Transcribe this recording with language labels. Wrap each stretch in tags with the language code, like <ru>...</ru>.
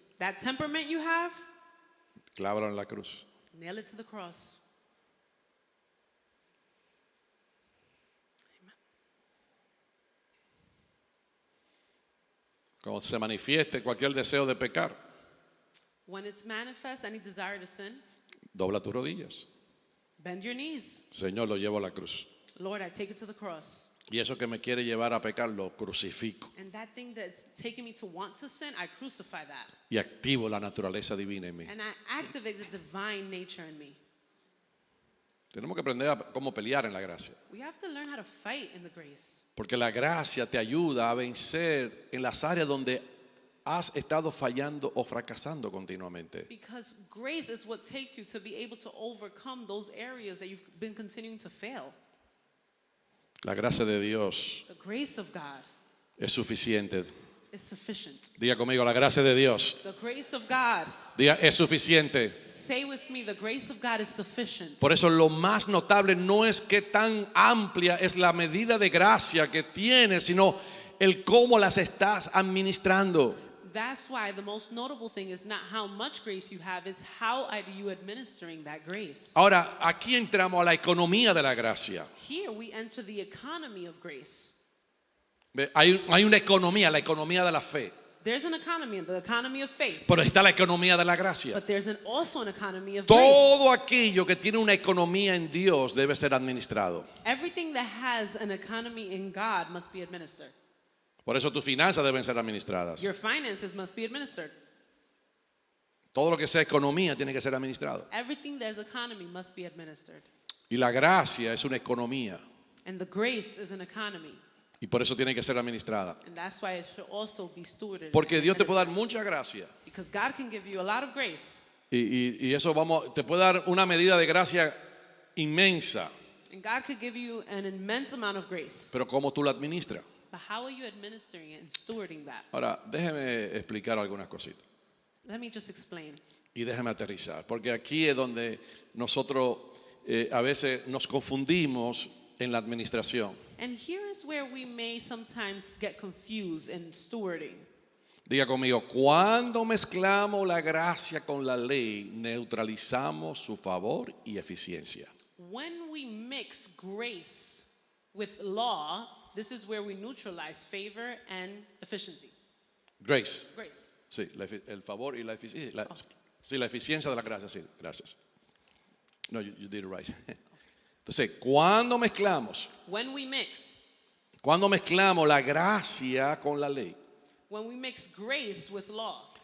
<en>That temperament you have,</en> <es>clávalo en la cruz.</es> <en>nail it to the cross.</en> <es>Cuando se manifieste cualquier deseo de pecar,</es> <en>When it's manifest, any desire to sin,</en> <es>dobla tus rodillas.</es> <en>bend your knees.</en> <es>Señor, lo llevo a la cruz.</es> <en>Lord, I take it to the cross.</en> <es>Y eso que me quiere llevar a pecar, lo crucifico.</es> <en>And that thing that's taking me to want to sin, I crucify that.</en> <es>Y activo la naturaleza divina en mí.</es> <en>And I activate the divine nature in me.</en> <es>Tenemos que aprender a cómo pelear en la gracia.</es> <en>We have to learn how to fight in the grace.</en> <es>Porque la gracia te ayuda a vencer en las áreas donde has estado fallando o fracasando continuamente.</es> <en>Because grace is what takes you to be able to overcome those areas that you've been continuing to fail.</en> <es>La gracia de Dios</es> <en>The grace of God</en> <es>es suficiente.</es> <en>is sufficient.</en> <es>Diga conmigo, la gracia de Dios.</es> <en>The grace of God,</en> <es>Diga, es suficiente.</es> <en>say with me, the grace of God is sufficient.</en> <es>Por eso lo más notable no es qué tan amplia es la medida de gracia que tienes, sino el cómo las estás administrando.</es> <en>That's why the most notable thing is not how much grace you have, it's how are you administering that grace.</en> <es>Ahora, aquí entramos a la economía de la gracia.</es> <en>Here we enter the economy of grace.</en> <es>Ve, hay una economía, la economía de la fe,</es> <en>There's an economy, the economy of faith,</en> <es>pero está la economía de la gracia.</es> <en>but there's also an economy of grace.</en> <es>Todo aquello que tiene una economía en Dios debe ser administrado.</es> <en>Everything that has an economy in God must be administered.</en> <es>Por eso tus finanzas deben ser administradas.</es> <en>Your finances must be administered.</en> <es>Todo lo que sea economía tiene que ser administrado.</es> <en>Everything that is economy must be administered.</en> <es>Y la gracia es una economía</es> <en>And the grace is an economy.</en> <es>y por eso tiene que ser administrada.</es> <en>And that's why it should also be stewarded.</en> <es>Porque</es> <en>and</en> <es>Dios te puede dar</es> <en>administered.</en> <es>mucha gracia</es> <en>Because God can give you a lot of grace.</en> <es>y eso te puede dar una medida de gracia inmensa,</es> <en>And God could give you an immense amount of grace.</en> <es>pero ¿cómo tú la administras?</es> <en>But how are you administering it and stewarding that?</en> <es>Ahora, déjeme explicar algunas cositas</es> <en>Let me just explain.</en> <es>y déjeme aterrizar, porque aquí es donde nosotros a veces nos confundimos en la administración.</es> <en>And here is where we may sometimes get confused in stewarding.</en> <es>Diga conmigo, cuando mezclamos la gracia con la ley, neutralizamos su favor y eficiencia.</es> <en>When we mix grace with law, this is where we neutralize favor and efficiency. Grace, Grace.</en> <es>sí, el favor y la eficiencia. Sí, la eficiencia de la gracia, sí, gracias.</es> <en>No, you did it right.</en> <es>Entonces, cuando mezclamos</es> <en>When we mix</en> <es>Cuando mezclamos la gracia con la ley,</es> <en>When we mix grace with law,</en>